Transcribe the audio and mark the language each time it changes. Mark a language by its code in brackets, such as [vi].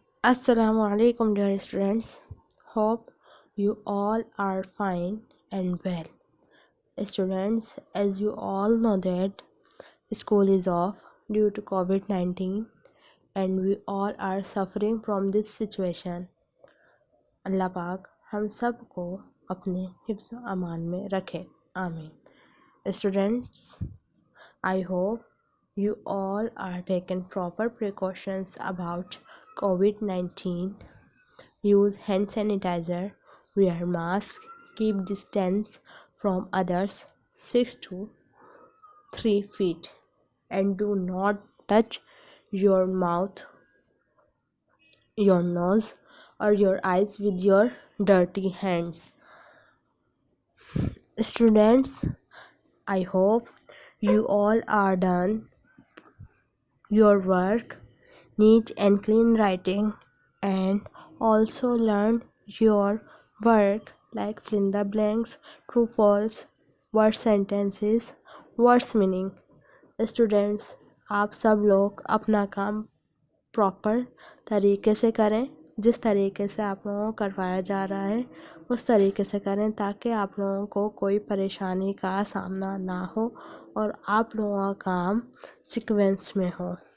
[en] السلام علیکم dear students. Hope you all are fine and well. Students, as you all know that school is off due to COVID-19 and we all are suffering from this situation. [ur] اللہ پاک ہم سب کو اپنے حفظ و امان میں رکھے. آمین. [en] Students, I hope you all are taking proper precautions about COVID-19. Use hand sanitizer, wear mask, keep distance from others 6 to 3 feet, and do not touch your mouth, your nose, or your eyes with your dirty hands. Students, I hope you all are done your work, neat and clean writing, and also learn your work like fill in the blanks, true false, word sentences, words meaning. [ur] Students, آپ سب لوگ اپنا کام proper طریقے سے کریں. جس طریقے سے آپ لوگوں کو کروایا جا رہا ہے اس طریقے سے کریں تاکہ آپ لوگوں کو کوئی پریشانی کا سامنا نہ ہو اور آپ لوگوں کا کام سیکوینس میں ہو.